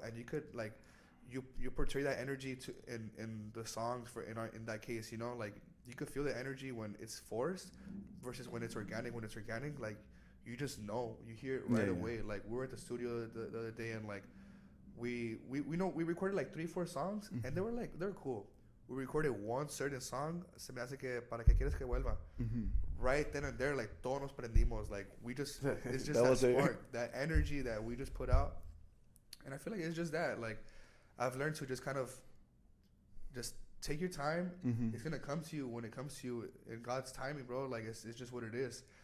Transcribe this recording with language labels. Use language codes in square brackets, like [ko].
[en] And you could like, you portray that energy in the songs in that case, you know, like you could feel the energy when it's forced versus when it's organic. When it's organic, like you just know, you hear it right away. Like we were at the studio the other day and like. We know we recorded like 3-4 songs and they were cool. We recorded one certain song, [es] se me hace que para que quieres que vuelva. [en] Right then and there, like [es] todos nos prendimos. [en] Like we just, it's just that spark, that energy that we just put out. And I feel like it's just that. Like I've learned to just kind of just take your time. It's gonna come to you when it comes to you in God's timing, bro. Like it's just what it is.